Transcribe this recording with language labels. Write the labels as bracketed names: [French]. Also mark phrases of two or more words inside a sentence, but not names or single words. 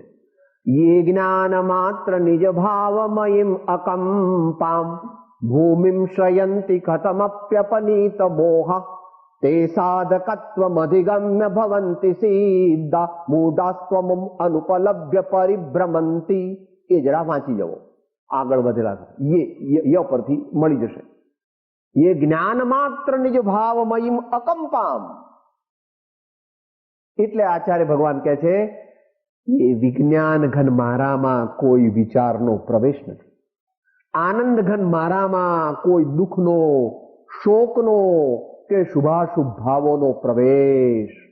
[Sanskrit] ये ज्ञान मात्र निज भावमयीम अकंपाम भूमिम श्रयन्ति कथमप्यपनीत मोह ते साधकत्वमधिगम्य भवन्ति सिद्धा मूढ़ास्त्वमं अनुपलभ्य परिभ्रमन्ति. [Gujarati] એ જરા વાંચી જવો, આગળ વધેલા ય પરથી મળી જશે. [Sanskrit] ये ज्ञान मात्र निज भावमयीम अकंपाम, [Gujarati] એટલે આચાર્ય ભગવાન કહે છે એ વિજ્ઞાન ઘન મારામાં કોઈ વિચારનો પ્રવેશ નથી. આનંદ ઘન મારામાં કોઈ દુઃખનો, શોકનો કે શુભાશુભ ભાવોનો પ્રવેશ.